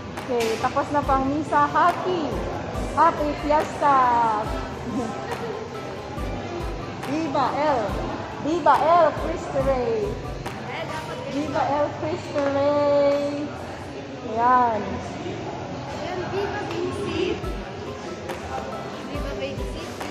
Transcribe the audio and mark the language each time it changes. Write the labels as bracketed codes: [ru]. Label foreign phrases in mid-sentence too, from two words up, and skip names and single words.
[tl] Okay, tapos na pang misa. [en] Happy Fiesta! [es] Viva El Cristo Rey! Viva El Cristo Rey! [tl] Ayan. [es] Viva Vincit! Viva Vincit!